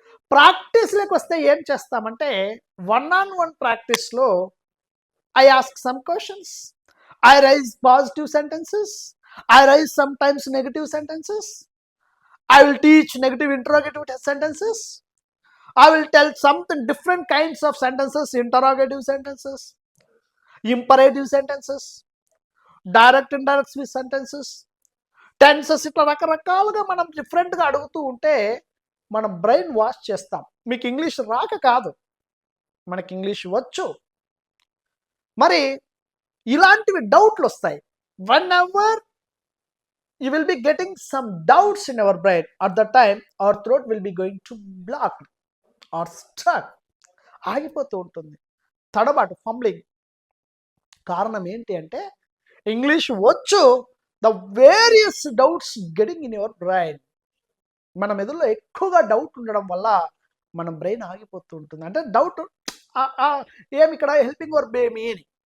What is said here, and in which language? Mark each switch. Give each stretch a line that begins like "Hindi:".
Telugu: ప్రాక్టీస్లోకి వస్తే ఏం చేస్తామంటే
English: 1-on-1 ప్రాక్టీస్లో I ask some questions, I raise positive sentences, I raise some times negative sentences, I will teach negative interrogative sentences. I will tell something different kinds of sentences, interrogative sentences, imperative sentences, direct indirect speech sentences, tenses.
Telugu: ఇట్లా రకరకాలుగా మనం డిఫరెంట్గా అడుగుతూ ఉంటే మనం brain wash చేస్తాం. మీకు English రాక కాదు, మనకి ఇంగ్లీష్ వచ్చు. మరి ఇలాంటివి డౌట్లు వస్తాయి.
English: whenever you will be getting some doubts in our brain, at the time our throat will be going to block or stuck.
Telugu: ఆగిపోతూ ఉంటుంది, తడబాటు, ఫంబ్లింగ్. కారణం ఏంటి అంటే ఇంగ్లీష్ వచ్చు,
English: The various doubts getting in your brain.
Telugu: మన మెదడులో ఎక్కువగా డౌట్ ఉండడం వల్ల మన బ్రెయిన్ ఆగిపోతూ ఉంటుంది. అంటే డౌట్ ఏమి ఇక్కడ హెల్పింగ్ వర్బ్ ఏమి అని.